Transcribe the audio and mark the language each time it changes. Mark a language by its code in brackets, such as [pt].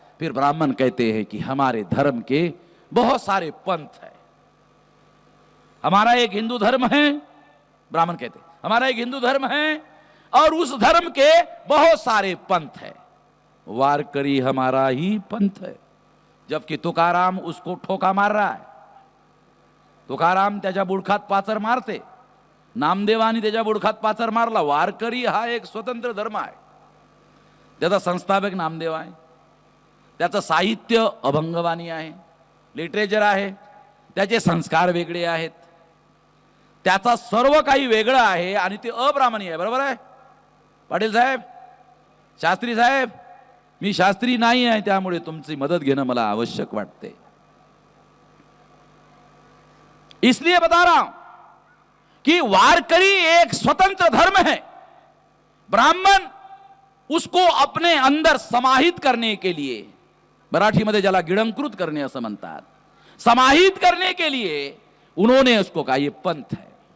[hi] फिर ब्राह्मण कहते हैं कि हमारे धर्म के बहुत सारे पंथ हैं, हमारा एक हिंदू धर्म है, ब्राह्मण कहते हैं हमारा एक हिंदू धर्म है और उस धर्म के बहुत सारे पंथ हैं, वारकरी हमारा ही पंथ है। जबकि तुकाराम उसको ठोका मार रहा है। [mr] तुकाराम त्याच्या बुडखात पाचर मारते, नामदेवानी त्याच्या बुडखात पाचर मारला। वारकरी हा एक स्वतंत्र धर्म आहे, त्याचा संस्थापक नामदेव आहे, त्याचं साहित्य अभंगवाणी आहे, लिटरेचर आहे, त्याचे संस्कार वेगळे आहेत, त्याचा सर्व काही वेगळं आहे आणि ते अब्राह्मणी आहे। बरोबर आहे पाटील साहेब, शास्त्री साहेब? मी शास्त्री नाही आहे, त्यामुळे तुमची मदत घेणं मला आवश्यक वाटते। [hi] इसलिए बता रहा हूं कि वारकरी एक स्वतंत्र धर्म है। ब्राह्मण उसको अपने अंदर समाहित करने के लिए, [mr] मराठीमध्ये ज्याला गिळंकृत करणे असं म्हणतात, [hi] समाहित करने के लिए उन्होंने उसको कहा ये पंथ है।